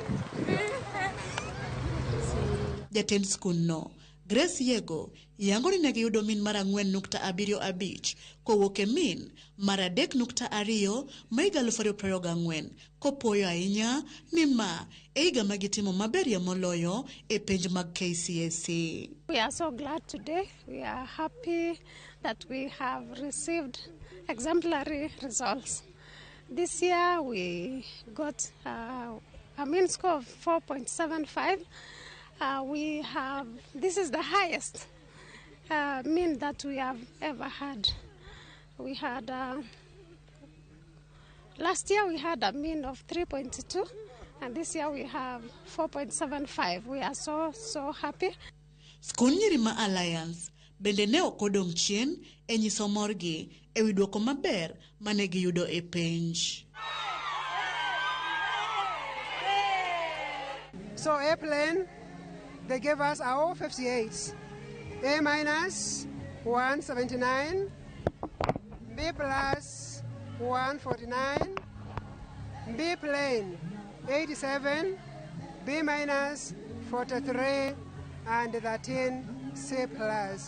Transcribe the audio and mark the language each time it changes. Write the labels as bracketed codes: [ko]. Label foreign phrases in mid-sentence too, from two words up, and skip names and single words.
[luo] Jatend skund no Grace Yego yango ni ne giyudo min mar 4.75 kowuok e min mar 3.2 ma higa 2024, kopuoyo ahinya ni ma e higa ma gitimo maberie moloyo e penj mag KCSE. [en] We are so glad today. We are happy that we have received exemplary results. This year we got a mean score of 4.75. This is the highest mean that we have ever had. We had, last year we had a mean of 3.2, and this year we have 4.75. We are so happy. [luo] Skund Nyirima Alliance bende ne okodong' chien e nyiso morgi e wi duoko maber mane giyudo e penj. [en] So A plane, they gave us our 58, A minus 179, B plus 149, B plane 87, B minus 43, and 13 C plus.